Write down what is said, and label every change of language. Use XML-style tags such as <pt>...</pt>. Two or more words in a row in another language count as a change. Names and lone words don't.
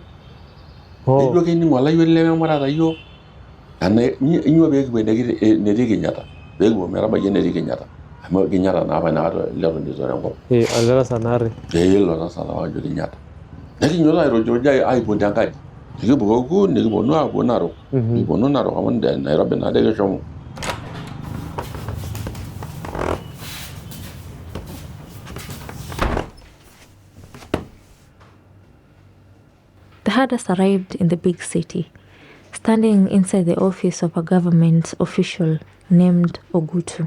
<mas>Ejo kening olayioni lememurata iyiok. Inyoo peekipuo netii Kenyatta peekipuo metabaiki enetii Kenyatta amu Kenyatta naa apa inakata leton itu itore enkop. Oldarasa naarri. Ilo darasa apa ojo Kenyatta. Nekinyototo airojiroj aipot enkaji. Nikipuku nikiponu aapuo Narok. Nikiponu Narok amu Nairobi naade kishomo.</mas> <en>The herders arrived in the big city, standing inside the office of a government official named Ogutu.</en>